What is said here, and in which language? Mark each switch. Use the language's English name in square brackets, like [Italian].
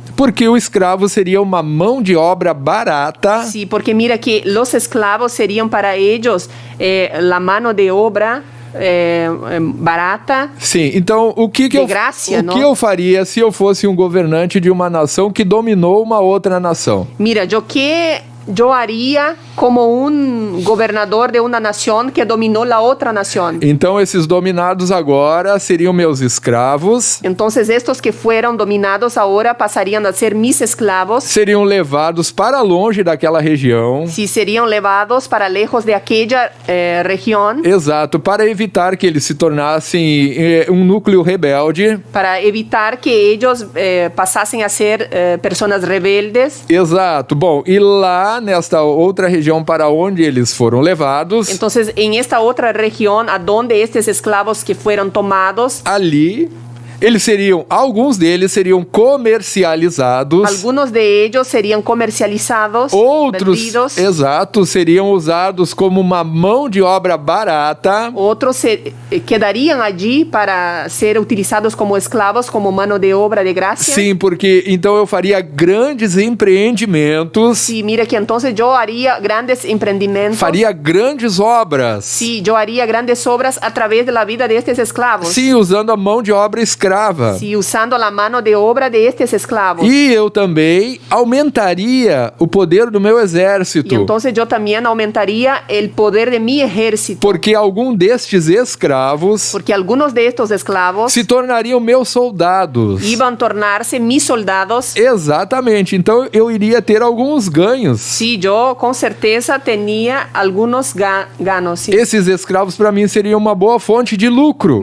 [Portuguese] Porque o escravo seria uma mão de obra barata. [Spanish] Sí, porque mira que los esclavos serían para ellos la mano de obra barata. [Portuguese] Sim, então o que eu faria se eu fosse um governante de uma nação que dominou uma outra nação? [Spanish] Mira, yo haría como un gobernador de una nación que dominó la otra nación. [Portuguese] Então esses dominados agora seriam meus escravos, [Spanish] Entonces estos que fueron dominados ahora pasarían a ser mis esclavos. [Portuguese] seriam levados para longe daquela região. [Spanish] Si serían llevados para lejos de aquella región, [Portuguese] Exato, para evitar que eles se tornassem um núcleo rebelde. [Spanish] para evitar que ellos pasasen a ser personas rebeldes. [Portuguese] Exato. Bom, e lá nesta outra região para onde eles foram levados, [Spanish] Entonces, en esta otra región a donde estos esclavos que fueron tomados, [Portuguese] ali Alguns deles seriam comercializados. [Spanish] Algunos de ellos serían comercializados, [Portuguese] Outros, [Spanish] vendidos. [Portuguese] exato, seriam usados como uma mão de obra barata. [Spanish] Otros quedarían allí para ser utilizados como esclavos, como mano de obra de gracia. [Portuguese] Sim, porque então eu faria grandes empreendimentos, [Spanish] Sí, mira que entonces yo haría grandes emprendimientos. [Portuguese] faria grandes obras. [Spanish] Sí, yo haría grandes obras a través de la vida de estos esclavos. [Portuguese] Sim, usando a mão de obra escrava. [Spanish] Sí, usando la mano de obra de estos esclavos. [Portuguese] E eu também aumentaria o poder do meu [Spanish] Y [Portuguese] exército, [Spanish] entonces yo también aumentaría el poder de mi ejército. [Portuguese] porque algum destes escravos [Spanish] Porque algunos de estos esclavos [Portuguese] se tornariam meus soldados. [Spanish] iban a tornarse mis soldados. [Portuguese] Exatamente, então eu iria ter alguns ganhos. [Spanish] Sí, yo con certeza tenía algunos ganos. Sí. [Portuguese] Esses escravos para mim seriam uma boa fonte de lucro.